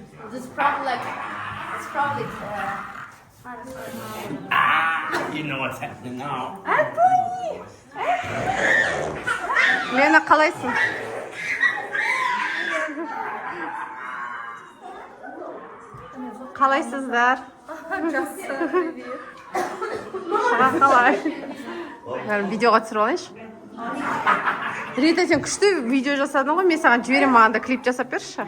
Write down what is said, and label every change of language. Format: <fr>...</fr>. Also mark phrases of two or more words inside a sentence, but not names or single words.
<en>This probably like it's probably. You know what's happening now.</en> <kk>Лена, қалайсың? Қалайсыздар? Қалай? Видеоға түсіріп алайыншы. Рита, сен күшті видео жасадың ғой, мен саған жіберемін, маған да клип жасап берші.</kk>